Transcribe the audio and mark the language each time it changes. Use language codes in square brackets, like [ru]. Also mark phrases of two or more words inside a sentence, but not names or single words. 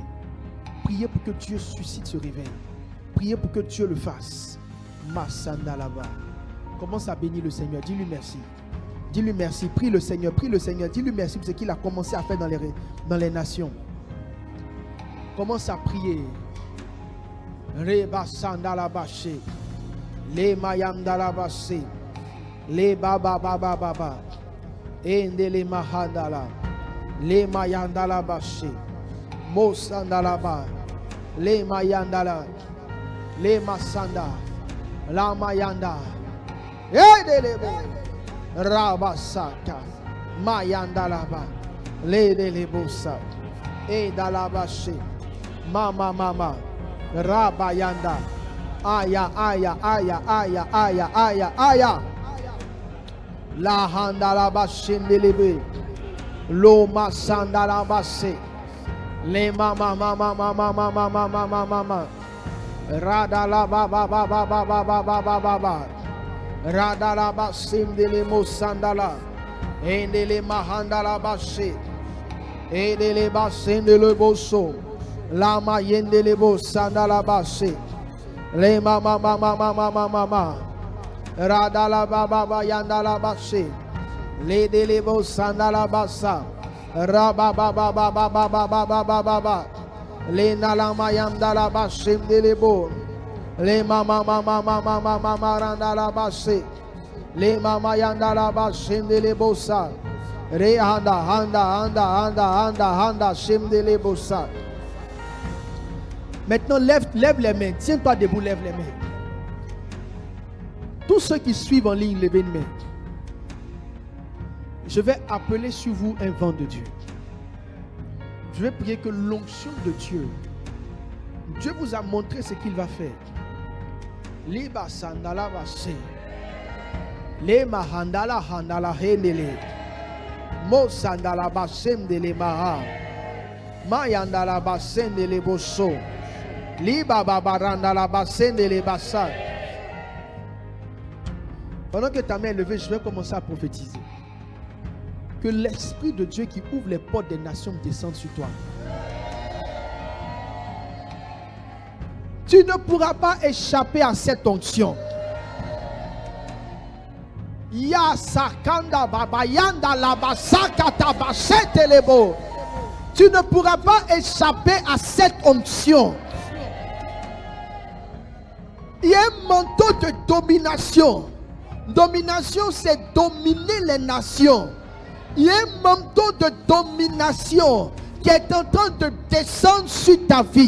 [fr] Priez pour que Dieu suscite ce réveil. Priez pour que Dieu le fasse. Massandalaba. Commence à bénir le Seigneur. Dis-lui merci. Dis-lui merci. Prie le Seigneur. Prie le Seigneur. Dis-lui merci pour ce qu'il a commencé à faire dans les nations. Commence à prier. Reba sandalabache. Le mayandalabache. Le baba baba baba. Endele mahandala. Le mayandalabache. Mosandalaba. Le mayandala. Le masanda. La mayanda. Edelebo. Rabasaka. Mayandalaba. Le delebosa. Edalabache. Mama mama. Rabayanda. Aya aya aya aya aya aya aya. La handalabache ndelebe. Lo masandalabache. Le mama mama mama mama mama mama mama. Radala baba baba baba baba baba. Radala basindele mosandala. Endele mahandala bashi. Endele basindele boso. La mayendele bosandala bashi. Le mama mama mama mama mama. Radala baba baba yandala bashi. Le dele bosandala basa. Raba baba baba baba baba baba. Le nalama yandala bashim delebo. Le mama mama mama mama mama randala bashi. Le mama yandala bashim delebo sa. Re handa handa handa handa handa handa shim delebo sa. Maintenant lève les mains. Tiens-toi debout, lève les mains. Tous ceux qui suivent en ligne, levez une main. Je vais appeler sur vous un vent de Dieu. Je vais prier que l'onction de Dieu, Dieu vous a montré ce qu'il va faire. Liba sandala base. Le mahandala handala hendele. Mo sandala basem dele maha. Mayandala basem dele boso. Liba babarandala basem dele basa. Pendant que ta main est levée, je vais commencer à prophétiser. Que l'Esprit de Dieu qui ouvre les portes des nations descende sur toi. Tu ne pourras pas échapper à cette onction. Ya sakanda babayanda labasaka tabashete lebo. Tu ne pourras pas échapper à cette onction. Il y a un manteau de domination. Domination, c'est dominer les nations. Il y a un manteau de domination qui est en train de descendre sur ta vie.